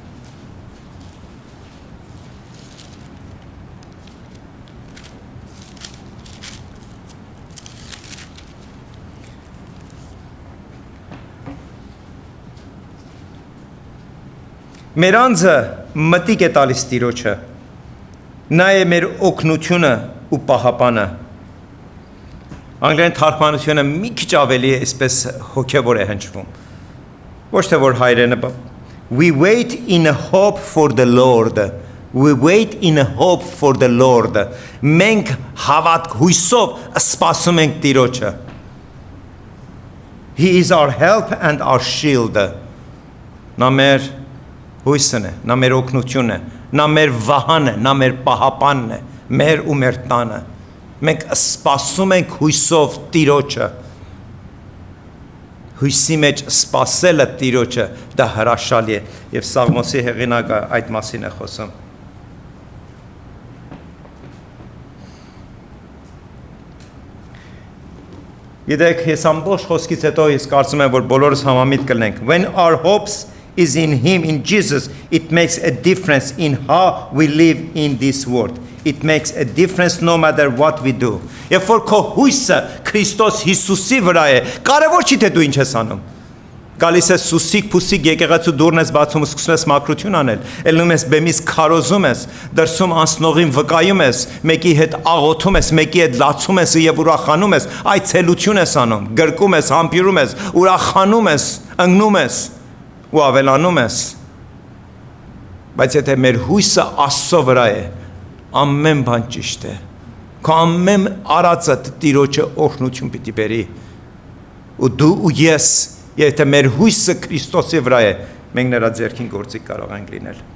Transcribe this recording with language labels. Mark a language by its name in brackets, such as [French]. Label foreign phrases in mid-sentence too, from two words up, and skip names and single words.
[Armenian] Մեր անձը մտիկ է տալիս Տիրոջը, նա է մեր օգնությունը ու պահապանը։ Անգլերեն թարգմանությունը մի քիչ ավելի այսպես հոգևոր է հնչվում։ Ոչ թե որ հայերենը [English] We wait in hope for the Lord. We wait in hope for the Lord. [Armenian] Մենք հավատք հույսով սպասում ենք Տիրոջը։ [English] He is our help and our shield. [Armenian] Նա մեր հույսն է, նա մեր օգնությունն է, նա մեր վահանն է, նա մեր պահապանն է, մեր ու մեր տանը։ Մենք սպասում ենք հույսով Տիրոջը։ Հույսի մեջ սպասելը Տիրոջը դա հրաշալի է եւ Սաղմոսի հեղինակը այդ մասին է խոսում։ Գիտեք, ես ամբողջ խոսքից հետո ես կարծում եմ որ բոլորս համամիտ կլինենք։ [English] When our hopes is in him, in Jesus, it makes a difference in how we live in this world. It makes a difference no matter what we do. [Armenian] Երբ որ քո հույսը Քրիստոս Հիսուսի վրա է, կարևոր չի թե դու ինչ ես անում։ Գալիս ես սուսիկ փուսիկ եկեղեցու դուռն ես բացում ու սկսում ես մաքրություն անել, ելնում ես բեմից քարոզում ես, դրսում անցնողին վկայում ես, մեկի հետ աղոթում ես, մեկի հետ լացում ես եւ ուրախանում ես, այցելություն ես անում, գրկում ես, համբիրում ես, ուրախանում ես, ընկնում ես ու ավելանում ես։ Բայց եթե մեր հույսը Աստծո վրա է, ամեն բան ճիշտ է։ Քո ամեն արածը Տիրոջը օրհնություն պիտի բերի։ Ու դու ու ես, եթե մեր հույսը Քրիստոսի վրա է, մենք նրա ձեռքին գործիք կարող ենք լինել։